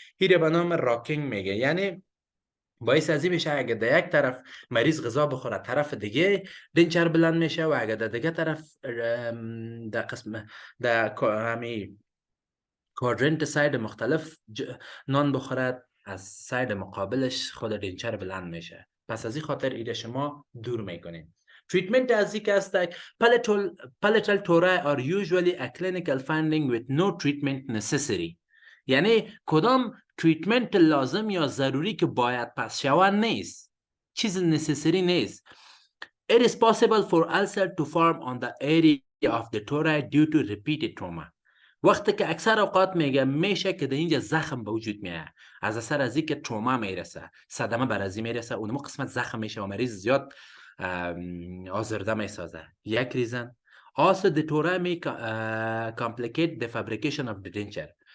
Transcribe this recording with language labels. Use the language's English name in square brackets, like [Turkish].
[Persian] این به نام راکینگ میگه. یعنی باعث از این میشه اگه در یک طرف مریض غذا بخوره طرف دیگه دنچر بلند میشه، و اگه در دیگه طرف در قسم در همی کوادرنت ساید مختلف نان بخورد از ساید مقابلش خود دنچر بلند میشه. پس از این خاطر ایده شما دور میکنین. [English] Treatment [Persian] از این که است [English] palatal tori are usually a clinical finding with no treatment necessary. [Persian] یعنی کدام تریتمنت لازم یا ضروری که باید پس شود نیست، چیز necessary نیست. [English] It is possible for ulcer to form on the area of the tori due to repeated trauma. [Persian] وقتی که اکثر اوقات میشه که در اینجا زخم به وجود میاد از اثر از اینکه تروما میرسه، صدمه بر ازی میرسه، اونم قسمت زخم میشه و مریض زیاد آزرده میسازه. یک ریزن. [English] Also the tori may complicate the fabrication of the denture.